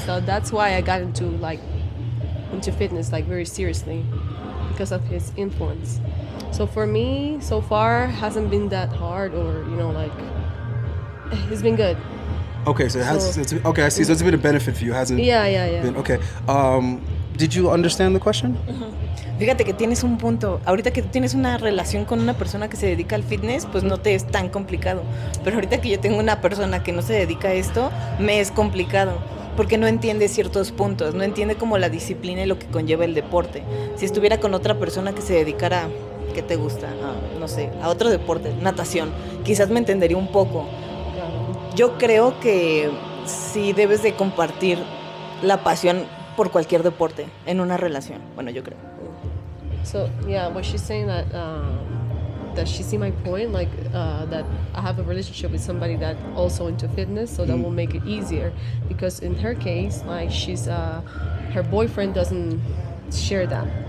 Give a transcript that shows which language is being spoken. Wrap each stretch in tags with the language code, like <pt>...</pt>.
<en>So that's why I got into fitness like very seriously because of his influence. So for me, so far hasn't been that hard or it's been good. Okay, so it has. Okay, I see. So it's been a benefit for you, hasn't? Yeah. Been, okay. Did you understand the question?</en> <es>Fíjate que tienes un punto. Ahorita que tú tienes una relación con una persona que se dedica al fitness, pues no te es tan complicado. Pero ahorita que yo tengo una persona que no se dedica a esto, me es complicado. Porque no entiende ciertos puntos, no entiende como la disciplina y lo que conlleva el deporte. Si estuviera con otra persona que se dedicara, ¿qué te gusta? No sé, a otro deporte, natación, quizás me entendería un poco. Yo creo que sí debes de compartir la pasión por cualquier deporte en una relación. Bueno, yo creo.</es> <en>So yeah, what she's saying that she see my point, that I have a relationship with somebody that also into fitness, so that will make it easier. Because in her case, she's her boyfriend doesn't share that.</en>